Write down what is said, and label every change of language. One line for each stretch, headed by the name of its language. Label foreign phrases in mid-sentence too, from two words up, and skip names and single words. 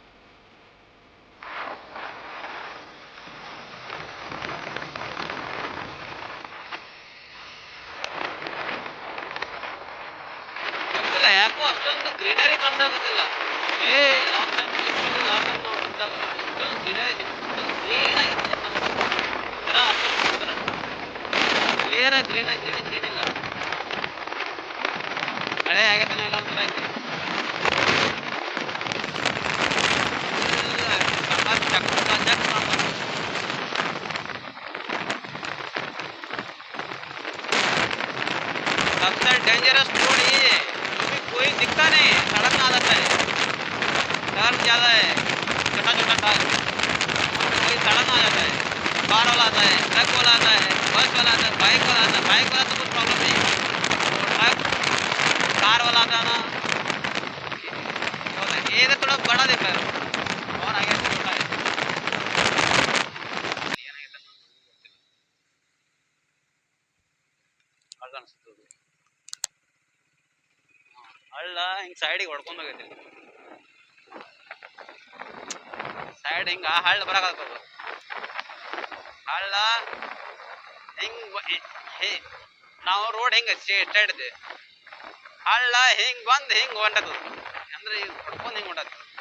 Kannada: ಯಾಕೋ ಅಷ್ಟೊಂದು ಗ್ರೀನರಿ ಕಾಣಿಸೋದಿಲ್ಲ ಕ್ಲಿಯರ್ ಗ್ರೀನ್ ಗ್ರೀನ್ ಇಲ್ಲ ಮಳೆ ಆಗತ್ತೆ ಇಲ್ಲ ಒಂಥರ ಐತಿ
Hindi: सबसे डेंजरस रोड ये क्योंकि कोई दिखता नहीं सड़क ना आता है टर्न ज़्यादा है छोटा छोटा टर्न कोई सड़क आ जाता है कार वाला आता है ट्रक वाला आता है बस वाला आता है बाइक वाला आता है बाइक वाला तो कुछ प्रॉब्लम नहीं ट्रक कार वाला आता है ना ये तो थोड़ा बड़ा दिख रहा है और आगे छोटा है
Kannada: ಹಳ್ಳ ಹಿಂಗ್ ಸೈಡಿಗೆ ಹೊಡ್ಕೊಂಡ್ ಹೋಗೈತಿ ಸೈಡ್ ಹಿಂಗ ಹಳ್ಳ ಬರಾಕತ್ತದ ಹಳ್ಳ ಹಿಂಗ್ ನಾವು ರೋಡ್ ಹಿಂಗ ಸ್ಟ್ರೈಟ್ ಇದೆ ಹಳ್ಳ ಹಿಂಗ್ ಬಂದ್ ಹಿಂಗ್ ಹೊಂಟದ ಅಂದ್ರೆ ಈಗ ಹೊಡ್ಕೊಂಡ್ ಹಿಂಗ್ ಹೊಂಟದ